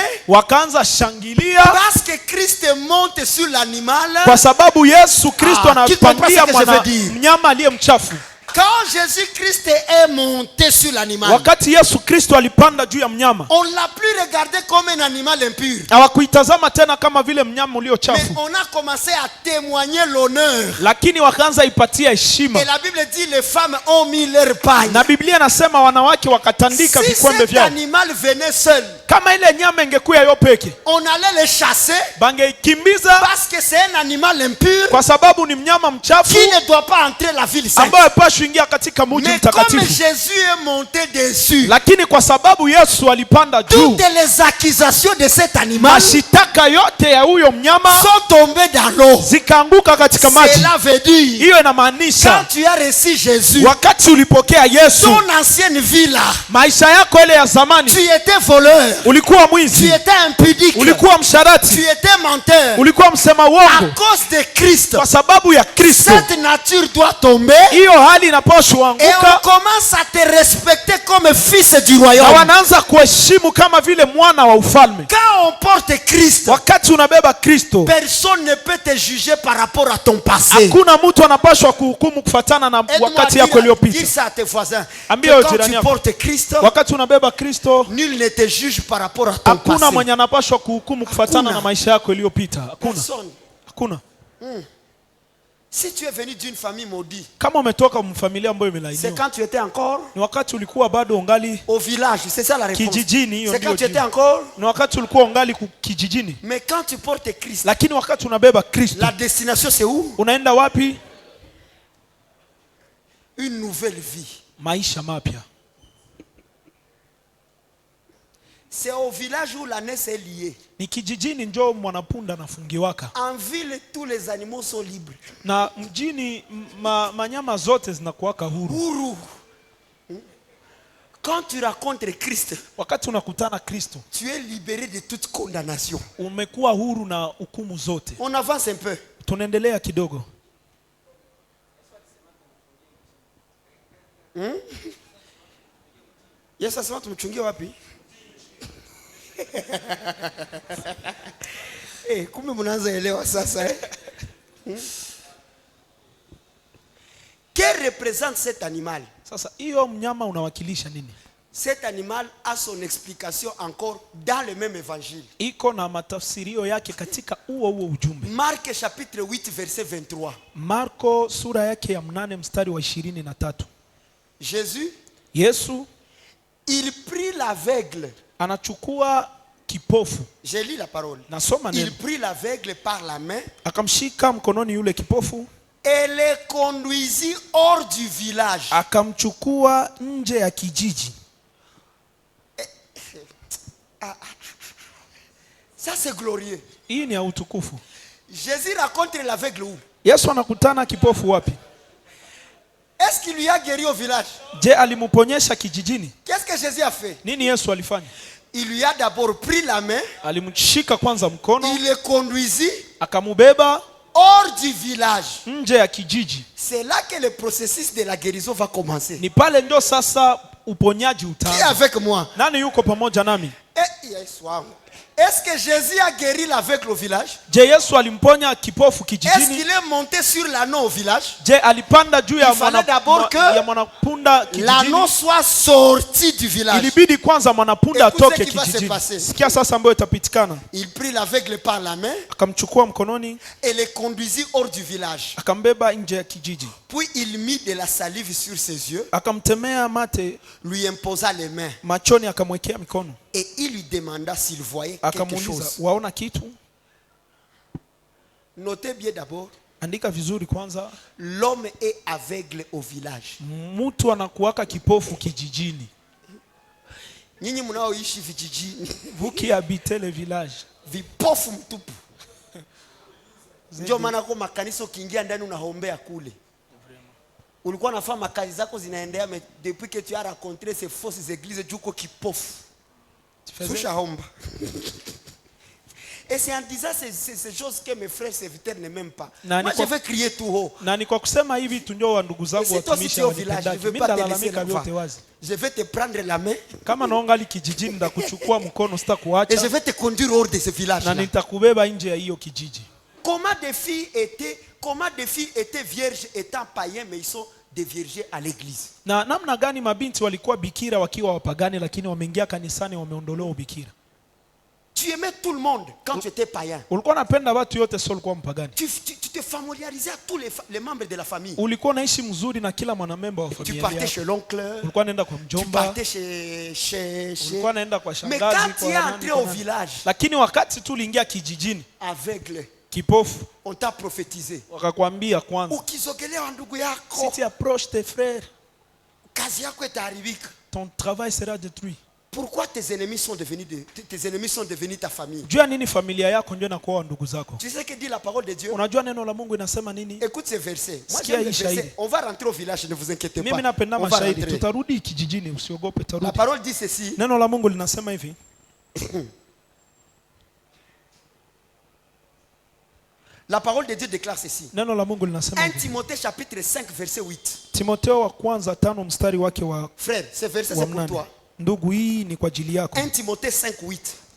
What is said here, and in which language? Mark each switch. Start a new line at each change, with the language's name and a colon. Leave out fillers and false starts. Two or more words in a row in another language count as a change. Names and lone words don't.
Swahili: Wakaanza shangilia.
French: Parce que Christ monte sur l'animal.
Swahili: Kwa sababu Yesu Kristo anapandia mnyama aliye mchafu.
French: Quand Jésus-Christ est monté sur l'animal,
Swahili: wakati Yesu Kristo alipanda juu ya mnyama,
French: on l'a plus regardé comme un animal impur.
Swahili: Hawakuitazama tena kama vile mnyama ulio chafu.
French: Mais on a commencé à témoigner l'honneur.
Swahili: Lakini wakaanza ipatia heshima.
French: Et la Bible dit les femmes ont mis leur paille.
Swahili: Na Biblia inasema wanawake wakatandika vikombe vyao.
French: Si cet animal venait seul,
Swahili: kama ile nyama ingekuwa yo peke,
French: on allait le chasser.
Swahili: Bangeikimbiza
French: parce que c'est un animal impur.
Swahili: Kwa sababu ni mnyama mchafu.
French: Qui ne doit pas entrer la ville sainte.
Swahili: Ambaye pashuingia katika mji mtakatifu.
French: Mais comme Jésus est monté dessus,
Swahili: lakini kwa sababu Yesu alipanda juu,
French: toutes les accusations de cet animal,
Swahili: mashitaka yote ya huyo mnyama,
French: sont tombées dans l'eau.
Swahili: Zikaanguka katika maji.
French: Cela veut dire,
Swahili: hiyo inamaanisha,
French: quand tu as reçu Jésus,
Swahili: wakati ulipokea Yesu,
French: ton ancienne vie là,
Swahili: maisha yako ile ya zamani,
French: tu étais voleur,
Swahili: ulikuwa mwizi,
French: tu étais impudique,
Swahili: ulikuwa msharati,
French: tu étais menteur,
Swahili: ulikuwa msema
French: à
Swahili: uongo,
French: cause de Christ,
Swahili: kwa sababu ya Kristo
French: cette nature doit tomber.
Swahili: hiyo hali inapaswa
French: Et on
Swahili: anguka,
French: commence à te respecter comme fils du
Swahili: na
French: royaume.
Swahili: wanaanza kuheshimu kama vile mwana wa ufalme.
French: Quand on porte Christ,
Swahili: Wakati unabeba Kristo,
French: personne ne peut te juger par rapport à ton passé.
Swahili: hakuna mtu anapaswa kuhukumu kufatana na
French: Aide-moi
Swahili: wakati
French: à
Swahili: yako
French: dire
Swahili: iliyopita.
French: ça à tes voisins.
Swahili: Ambia
French: Que quand
Swahili: jirani
French: tu
Swahili: yako,
French: portes Christ,
Swahili: wakati unabeba Kristo,
French: nul ne te juge par rapport à ton
Swahili: hakuna
French: passé.
Swahili: mwenye anapaswa kuhukumu kufatana Hakuna. na maisha yako iliyopita. Hakuna,
French: Personne.
Swahili: hakuna.
French: Si tu es venu d'une famille maudite,
Swahili: Kama umetoka mfamilia ambayo
French: c'est
Swahili: imelainiwa,
French: quand tu étais encore
Swahili: ni wakati ulikuwa bado ungali
French: au village. C'est ça la réponse.
Swahili: kijijini. Hiyo
French: C'est
Swahili: ndio
French: quand tu étais
Swahili: jibu.
French: encore.
Swahili: Ni wakati ulikuwa ungali kijijini,
French: Mais quand tu portes Christ,
Swahili: lakini wakati unabeba Kristo,
French: la destination c'est où?
Swahili: unaenda wapi?
French: Une nouvelle vie.
Swahili: Maisha mapya.
French: C'est au village où la naisse est liée.
Swahili: Ni kijijini njo mwanapunda anafungiwaka,
French: En ville, tous les animaux sont libres.
Swahili: na mjini manyama zote zinakuwaka huru. Huru.
French: Quand tu rencontres Christ,
Swahili: Wakati unakutana Kristo,
French: tu es libéré de toute condamnation.
Swahili: umekuwa huru na hukumu zote.
French: On avance un peu.
Swahili: Tunaendelea kidogo. Yesu asema tumchungie wapi? Kumbe mnaanza elewa sasa.
French: Que représente cet animal?
Swahili: Sasa hiyo mnyama unawakilisha nini?
French: Cet animal a son explication encore dans le même évangile.
Swahili: Iko na matafsirio yake katika huo ujumbe.
French: Marc chapitre 8 verset 23.
Swahili: Marko sura yake ya 8 mstari wa 23.
French: Jésus,
Swahili: Yesu,
French: il prit l'aveugle.
Swahili: Anachukua kipofu.
French: Je lis la parole.
Swahili: Nasoma neno.
French: Il prit l'aveugle par la main.
Swahili: Akamshika mkononi yule kipofu.
French: Et le conduisit hors du village.
Swahili: Akamchukua nje ya kijiji.
French: Ça c'est glorieux.
Swahili: Hii ni ya utukufu.
French: Jésus rencontre l'aveugle où?
Swahili: Yesu anakutana kipofu wapi?
French: Est-ce qu'il lui a guéri au village?
Swahili: Je, alimuponyesha kijijini?
French: Qu'est-ce que Jésus a fait?
Swahili: Nini Yesu alifanya?
French: Il lui a d'abord pris la main.
Swahili: Alimshika kwanza mkono.
French: Il le conduisit
Swahili: akamubeba
French: hors du village.
Swahili: Nje ya kijiji.
French: C'est là que le processus de la guérison va commencer.
Swahili: Ni pale ndio sasa uponyaji utaanza.
French: Qui est avec moi?
Swahili: Nani yuko pamoja nami?
French: Est-ce que Jésus a guéri l'aveugle au village?
Swahili: Je, Yesu alimponya kipofu kijijini?
French: Est-ce qu'il est monté sur l'âneau au village?
Swahili: Je, alipanda juu ya mwanapunda kijijini?
French: L'âneau soit sorti du village.
Swahili: Ilibidi kwanza mwanapunda atoke kijijini. Sikia sasa ambayo itapitikana.
French: Il prit l'aveugle par la main.
Swahili: Akamchukua mkononi.
French: Et le conduisit hors du village.
Swahili: Akambeba nje ya kijiji.
French: Puis il mit de la salive sur ses yeux.
Swahili: Akamtemea mate.
French: Lui imposa les mains.
Swahili: Machoni akamwekea mikono.
French: Et il lui demanda s'il voyait quelque chose.
Swahili: Waona kitu?
French: Notez bien d'abord.
Swahili: Andika vizuri kwanza.
French: L'homme est aveugle au village.
Swahili: Mtu anakuwaka kipofu kijijini. Nyinyi mnaoishi vijijini.
French: Vous qui habitez le village.
Swahili: Vipofu mtupu. Ndio maana kwa makanisa ukiingia ndani unaombea kule. Ulikuwa unafanya makazi zako zinaendelea,
French: mais depuis que tu as rencontré ces fausses églises
Swahili: juko kipofu. Sushaomba.
French: Et c'est en disant ces choses que mes frères serviteurs ne m'aiment pas. Moi je vais crier tout haut.
Swahili: Na ni kwa kusema hivi tu ndio ndugu zangu watumishi wa village. Mimi ndalalamika vyote wazi.
French: Je vais te prendre la main.
Swahili: Kama naongali kijijini ndakuchukua mkono sitakuacha.
French: Et je vais te conduire hors de ce village.
Swahili: Na nitakubeba nje ya hiyo kijiji.
French: Comment des filles étaient vierges étant païens, mais ils sont déviergés à l'église.
Swahili: Na namna gani mabinti walikuwa bikira wakiwa wapagani lakini wameingia kanisani wameondolewa ubikira?
French: Tu aimais tout le monde quand tu étais païen.
Swahili: Ulikuwa unapenda watu yote sio ulikuwa mpagani.
French: Tu te familiarisais à tous les membres de la famille.
Swahili: Ulikuwa unaishi mzuri na kila mwanamemba wa familia.
French: Tu partais chez l'oncle.
Swahili: Ulikuwa unaenda kwa mjomba.
French: Tu partais chez
Swahili: ulikuwa unaenda kwa shangazi.
French: Mais quand tu es entré au village,
Swahili: lakini wakati tu uliingia kijijini,
French: aveugle,
Swahili: kipofu,
French: on t'a prophétisé.
Swahili: Wakakwambia kwanza, ukisogelea ndugu yako,
French: si tu approches tes frères,
Swahili: kazi yako itaharibika.
French: Ton travail sera détruit. Pourquoi tes ennemis sont devenus ta famille?
Swahili: Jua nini familia yako ndio inakuwa ndugu zako?
French: Tu sais que dit la parole de Dieu?
Swahili: Unajua neno la Mungu inasema nini?
French: Écoute ces versets. Moi j'aime les versets. On va rentrer au village, ne vous inquiétez pas.
Swahili: Mimi napenda mashahidi, tutarudi kijijini, usiogope, tarudi.
French: La parole dit ceci.
Swahili: Neno la Mungu linasema hivi.
French: La parole de Dieu déclare ceci. 1 Timothée chapitre 5 verset 8. Frère, ce verset c'est pour toi. 1 Timothée 5 8.